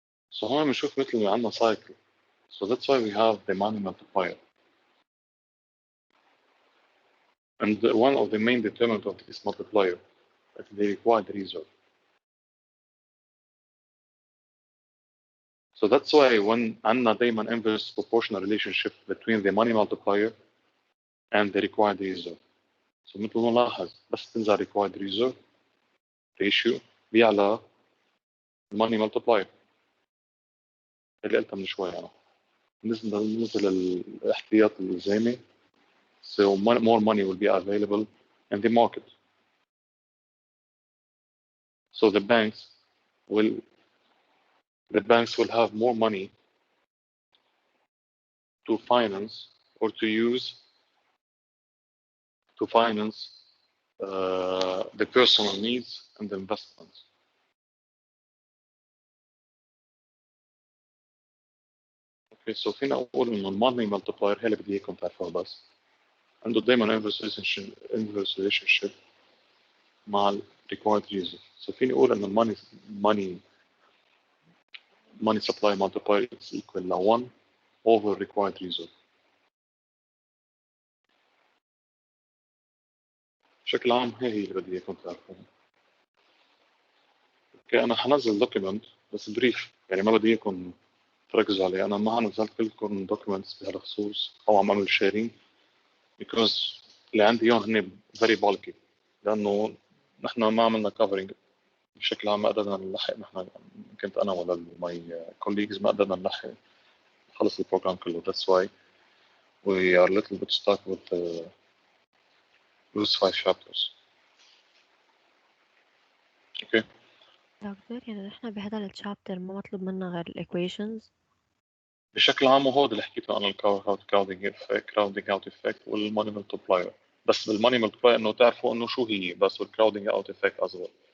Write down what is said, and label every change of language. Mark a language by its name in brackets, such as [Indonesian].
[Arabic] So هون بنشوف مثل ما عندنا cycle. [English] So that's why we have the money multiplier. And one of the main determinants of this multiplier is the required reserve. So that's why when [Arabic] عندنا دايما [English] inverse proportional relationship between the money multiplier and the required reserve. [Arabic] So مثل ما نلاحظ بس تنزل required reserve ratio بيعلى money multiplier اللي قلتها من شوي أنا. نزل الاحتياط الإلزامي، [English] so more money will be available in the market. So the banks will have more money to finance or to use to finance the personal needs and the investments. [Arabic] اوكي سو فينا اقول انه الماني مالتبلاير هي اللي بدي اياكم تعرفوها بس عنده دائما [English] inverse relationship [Arabic] مع ال required reason. [English] So [Arabic] فيني اقول ان [English] money supply multiplier is equal to 1 over required reason. [Arabic] بشكل عام هي اللي بدي اياكم تعرفوها. اوكي انا حنزل دوكيمنت بس بريف يعني ما بدي اياكم تركزوا عليه. انا ما نزلت لكم دوكيومنتس بهالخصوص او عم اعمل شيرينج because اللي عندي اياهم هن [English] very bulky [Arabic] لانه نحن ما عملنا كفرنج بشكل عام. ما قدرنا نلحق نحن كنت انا ولا ماي colleagues ما قدرنا نلحق نخلص البروجرام كله. [English] That's why we are a little bit stuck with those 5 chapters. Okay. [Arabic] دكتور يعني نحن بهذا الشابتر ما مطلوب منا غير الايكويشنز. بشكل عام وهو اللي حكيته انا الكراودنج اوت افكت والماني ملتبلاير. بس بالماني ملتبلاير انه تعرفوا انه شو هي بس والكراودنج اوت افكت اصغر.